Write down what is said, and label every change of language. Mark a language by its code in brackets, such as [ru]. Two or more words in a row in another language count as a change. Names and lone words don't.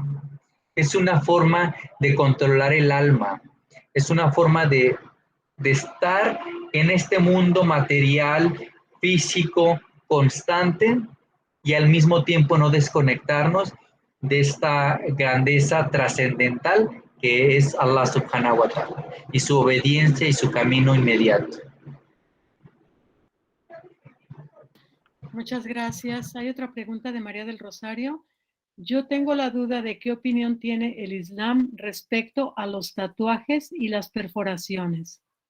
[es] Es una forma de controlar el alma, es una forma de estar en este mundo material, físico, constante, y al mismo tiempo no desconectarnos de esta grandeza trascendental que es [ar] الله سبحانه وتعالى [es] y su obediencia y su camino inmediato. Muchas gracias. Hay otra pregunta de María del Rosario. Yo tengo la duda de qué opinión tiene el Islam respecto a los tatuajes y las perforaciones.